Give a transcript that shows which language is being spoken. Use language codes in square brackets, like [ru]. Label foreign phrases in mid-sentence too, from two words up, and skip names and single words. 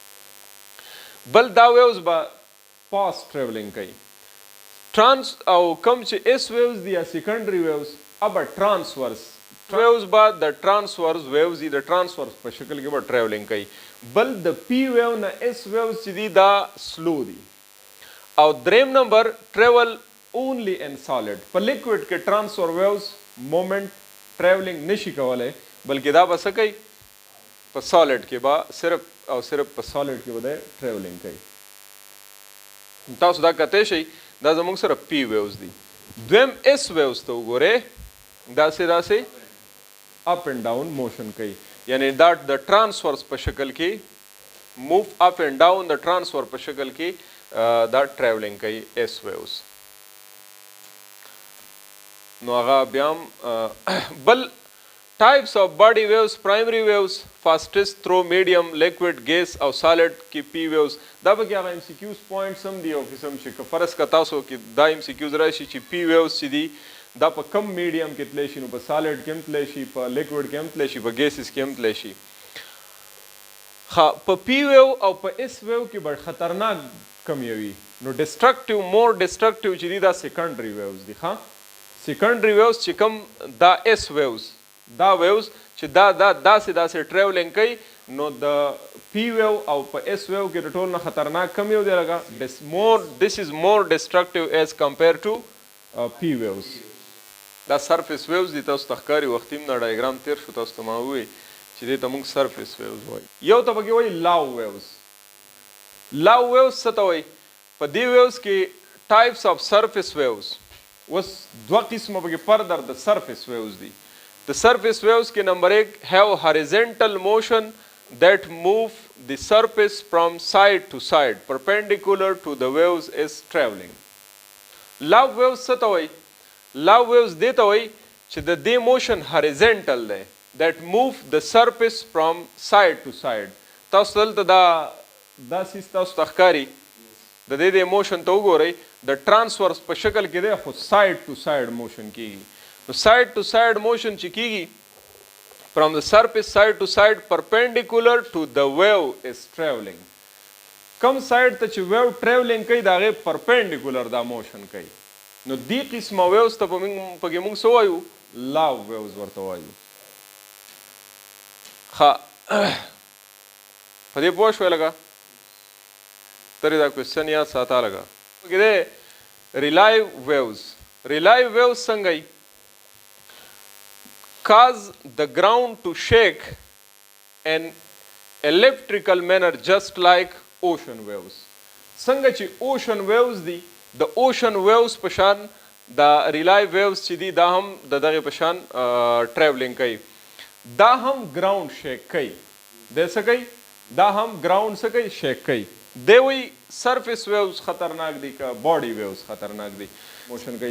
[ps] بل دا waves به fast ټریولینګ کوي. ټرانس او کوم چې [en] s waves [ps] دي یا [en] secondary waves [ps] اب [en] transverse waves [ps] با د [en] transverse waves [ps] دي. د transverse په شکل کې به traveling کوي. بل د [en] p wave [ps] نه [en] s waves [ps] چې دي دا slow دي. او دریم نمبر [en] travel only in solid. [ps] په liquid کې [en] transverse waves moment traveling [ps] نشي کولای بلکې دا به څه کوي په solid کې به صرف او صرف په solid کې به traveling کوي. تاسو دا کته شي دا زموږ سره [en] p waves [ps] دي. دویم [en] s waves [ps] ته وګورئ داسې [en] up and down motion [ps] کوي. یعنی دا د transverse په شکل کې [en] move up and down [ps] د transfer په شکل کې دا traveling کوي [en] s waves. [ps] نو هغه بیا بل [en] types of body waves primary waves fastest through medium liquid gas او solid کې p waves. [ps] دا به کې هغه [en] MCQs points [ps] هم دي او قسم چې فرض که تاسو کې دا MCQs راشي چې [en] p waves [ps] چې دي دا په کم میډیم کې تلی شي نو په سالډ کې هم تلی شي په لیکوډ کې هم تلی شي په ګیسز کې هم تلی شي. په [en] P wave [ps] او په [en] S wave [ps] کې به خطرناک کم یوي نو [en] destructive more destructive [ps] چې دي دا [en] secondary waves [ps] دي. [en] secondary waves [ps] چې کوم دا [en] S waves [ps] دا ویوز چې داسې ټریولینګ کوي نو د [en] P wave [ps] او په [en] S wave [ps] کې د ټول نه خطرناک کم یو دی لکه [en] this is more destructive as compared to P waves. [ps] دا [en] surface waves [ps] دي تاسو ته ښکاري وختي نه ډایګرام تیر شو تاسو ته ما ووایي چې دې ته موږ [en] surface waves [ps] وایو. یو ته پکې وایي [en] Love waves. Love waves [ps] څه ته وایي؟ په دې ویوز کې [en] types of surface waves. [ps] اوس دوه قسمه پکې فردر د [en] surface waves [ps] دي. [en] د surface waves [ps] کې نمبر [en] 1 have horizontal motion that move the surface from side to side perpendicular to the waves is traveling. Love waves [ps] څه ته وایي؟ [en] Love waves [ps] دې ته وایي چې د دې [en] motion horizontal [ps] دی [en] that move the surface from side to side. [ps] تاسو دلته دا سیس تاسو ته ښکاري د دې موشن ته وګورئ د ټرانسورس په شکل کې دی خو [en] side to side motion [ps] کیږي. [en] نو side to side motion [ps] چې کیږي [en] from the surface side to side perpendicular to the wave is traveling. [ps] کم ساید ته چې [en] wave traveling [ps] کوي د هغې پرپینډیکولر دا موشن کوي. نو دې قسمه ویوز ته پکې موږ څه وایو؟ [en] Love waves [ps] ورته وایو. په دې پوه شوې لږه؟ ترې دا کوېسچن یاد ساته لږه. پکې دی [en] Rayleigh waves. Rayleigh waves [ps] څنګه یي؟ [en] cause the ground to shake in electrical manner just like ocean waves. [ps] څنګه چې [en] ocean waves [ps] دي د [en] ocean waves [ps] په شان د [en] Rayleigh waves [ps] چې دي دا هم د دغې په شان ټریولینګ کوي. دا هم [en] ground shake [ps] کوي. دی څه کوي؟ دا هم ګراوند څه کوي؟ شیک کوي. دی وایي [en] surface waves [ps] خطرناک دي که [en] body waves [ps] خطرناک دي موشن کوي.